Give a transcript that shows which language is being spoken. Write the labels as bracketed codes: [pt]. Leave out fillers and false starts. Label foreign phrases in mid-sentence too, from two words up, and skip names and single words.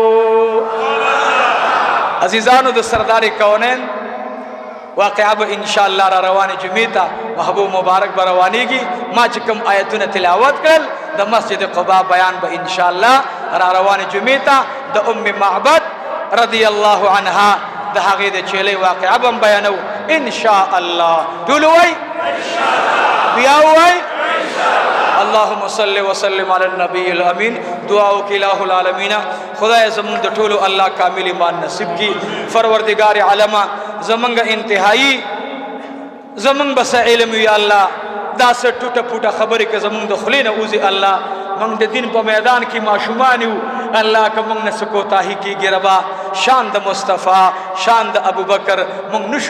[ps] عزیزانو د سردار کونین واقعا به انشاءالله را روانې جمعې ته محبوب مبارک به روانېږي ما چې کوم آیتونه تلاوت کړل د مسجد قبا بیان به انشاءالله را روانې جمعې ته د ام معبد [ar] رضی الله عنها [ps] د هغې د چیلې واقعا به هم بیانو انشاءالله ټول وایي بیا وایي [ar] اللهم صل وسلم علی النبی الامین [ps] دعاو کی الہ العالمین خدای زمون د ټولو الله کامل ایمان نصیب کی پروردگار عالم زمونږ انتهایی زمونږ بس علم یا الله دا څه ټوټه پوټه خبرې که زمونږ د خولې نه وځي الله موږ د دین په میدان کې ماشومان یو الله که موږ نه څه کوتاهي کېږي ربا شان د مصطفی شان د ابوبکر موږ نشو